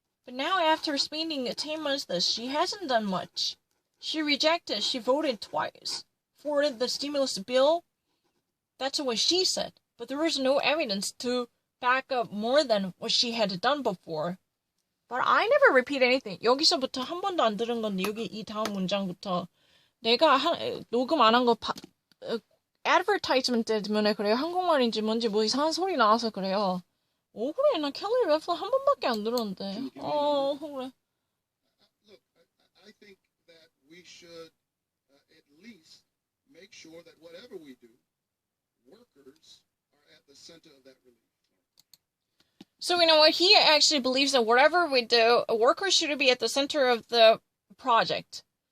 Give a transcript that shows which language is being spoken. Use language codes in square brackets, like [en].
[en] But now, after spending 10 months this, she hasn't done much. She voted twice for the stimulus bill. That's what she said. But there is no evidence to back up more than what she had done before. But I never repeat anything. [ko] 여기서부터 한 번도 안 들은 건데, 여기 이 다음 문장부터 내가 녹음 안 한 거 advertisement 때문에 그래요. 한국말인지 뭔지 뭐 이상한 소리 나와서 그래요. 억울해. 나 캘리 래플러 한 번밖에 안 들었는데. 억울해. [en] Look, I think that we should at least make sure that whatever we do, workers are at the center of that relief. So, you know what? He actually believes that whatever we do, workers should be at the center of the project.